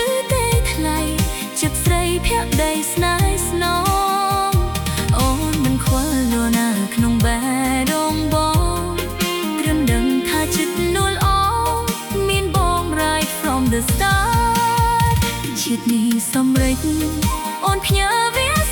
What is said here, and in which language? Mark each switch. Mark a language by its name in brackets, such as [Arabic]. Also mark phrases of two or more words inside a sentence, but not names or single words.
[Khmer] ទេថ្លៃចិត្តស្រីភក្តីស្នេហ៍ស្នងអូនមិនខ្វល់នរណាក្នុងបេះដូងបងត្រឹមដឹងថាចិត្តនួនល្អមានបង [English] right from the start [Khmer] ជាតិនេះសម្រេចអូនភ្ញើវា